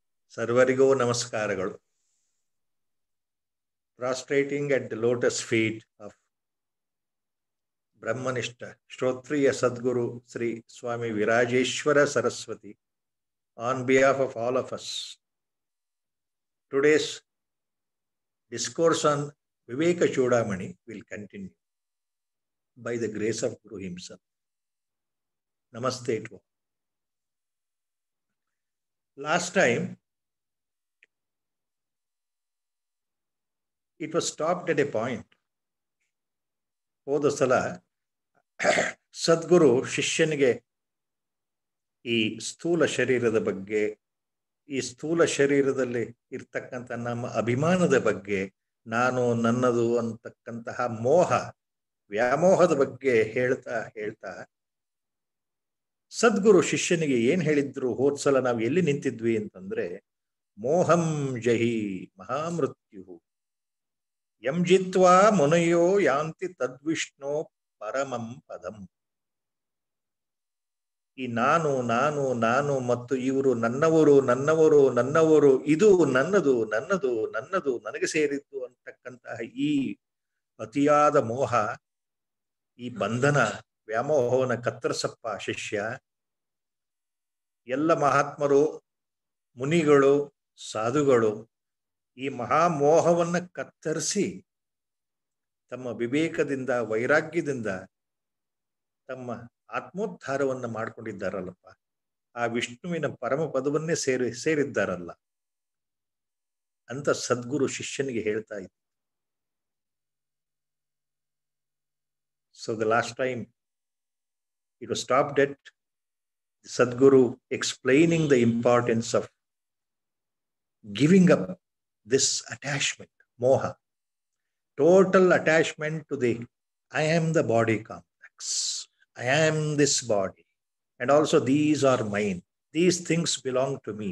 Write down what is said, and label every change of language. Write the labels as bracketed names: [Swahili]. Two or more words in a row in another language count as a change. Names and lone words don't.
[Kannada] ಸರ್ವರಿಗೂ ನಮಸ್ಕಾರಗಳು. [English] Prostrating at the lotus feet of Brahmanishta Shrotriya Sadguru Sri Swami Virajeshwara Saraswati on behalf of all of us. Today's discourse on Viveka Chudamani will continue by the grace of Guru himself. Namaste to all. Last time it was stopped at a point. [Kannada] ಹೋದ ಸಲ ಸದ್ಗುರು ಶಿಷ್ಯನಿಗೆ ಈ ಸ್ಥೂಲ ಶರೀರದ ಬಗ್ಗೆ, ಈ ಸ್ಥೂಲ ಶರೀರದಲ್ಲಿ ಇರ್ತಕ್ಕಂಥ ನಮ್ಮ ಅಭಿಮಾನದ ಬಗ್ಗೆ, ನಾನು ನನ್ನದು ಅಂತಕ್ಕಂತಹ ವ್ಯಾಮೋಹದ ಬಗ್ಗೆ ಹೇಳ್ತಾ ಸದ್ಗುರು ಶಿಷ್ಯನಿಗೆ ಏನ್ ಹೇಳಿದ್ರು? ಹೋದ ಸಲ ನಾವು ಎಲ್ಲಿ ನಿಂತಿದ್ವಿ ಅಂತಂದ್ರೆ, [Sanskrit] ಮೋಹಂ ಜಹಿ ಮಹಾಮೃತ್ಯು ಯಂ ಜಿತ್ವಾ ಮುನಯೋ ಯಾಂತಿ ತದ್ವಿಷ್ಣೋ ಪರಮಂ ಪದಂ. [Kannada] ಈ ನಾನು ನಾನು ನಾನು ಮತ್ತು ಇವರು ನನ್ನವರು, ಇದು ನನ್ನದು ನನ್ನದು ನನ್ನದು ನನಗೆ ಸೇರಿದ್ದು ಅಂತಕ್ಕಂತಹ ಈ ಅತಿಯಾದ ಮೋಹ, ಈ ಬಂಧನ ವ್ಯಾಮೋಹವನ್ನು ಕತ್ತರಿಸಪ್ಪ ಶಿಷ್ಯ. ಎಲ್ಲ ಮಹಾತ್ಮರು, ಮುನಿಗಳು, ಸಾಧುಗಳು ಈ ಮಹಾಮೋಹವನ್ನ ಕತ್ತರಿಸಿ ತಮ್ಮ ವಿವೇಕದಿಂದ, ವೈರಾಗ್ಯದಿಂದ ತಮ್ಮ ಆತ್ಮೋದ್ಧಾರವನ್ನ ಮಾಡ್ಕೊಂಡಿದ್ದಾರಲ್ಲಪ್ಪ. ಆ ವಿಷ್ಣುವಿನ ಪರಮ ಪದವನ್ನೇ ಸೇರಿದ್ದಾರಲ್ಲ ಅಂತ ಸದ್ಗುರು ಶಿಷ್ಯನಿಗೆ ಹೇಳ್ತಾ ಇದ್ದ. [English] So the last time it was stopped at Sadguru explaining the importance of giving up this attachment, moha, total attachment to the I am the body complex, I am this body, and also these are mine, these things belong to me.